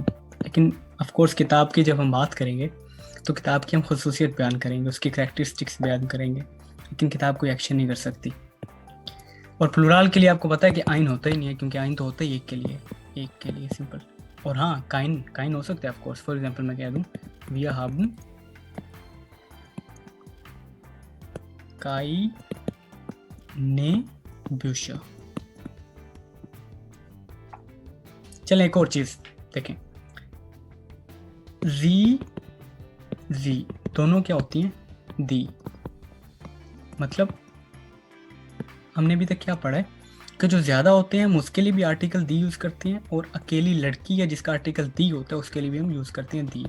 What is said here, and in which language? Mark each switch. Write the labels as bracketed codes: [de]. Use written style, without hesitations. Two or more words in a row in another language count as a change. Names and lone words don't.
[hi] लेकिन [en] of course [hi] किताब की जब हम बात करेंगे तो किताब की हम खसूसियत बयान करेंगे, उसकी करैक्टरिस्टिक्स बयान करेंगे, लेकिन किताब कोई एक्शन नहीं कर सकती। और प्लूराल के लिए आपको पता है कि आइन होता ही नहीं है, क्योंकि आइन तो होता ही एक के लिए सिंपल। और हाँ, काइन हो सकता है [en] of course. for example [hi] मैं कह दूं [de] wir haben keine Bücher। [hi] चलें एक और चीज देखें, जी दोनों क्या होती हैं, दी। मतलब हमने अभी तक क्या पढ़ा है कि जो ज्यादा होते हैं हम उसके लिए भी आर्टिकल दी यूज करते हैं, और अकेली लड़की या जिसका आर्टिकल दी होता है उसके लिए भी हम यूज करते हैं दी।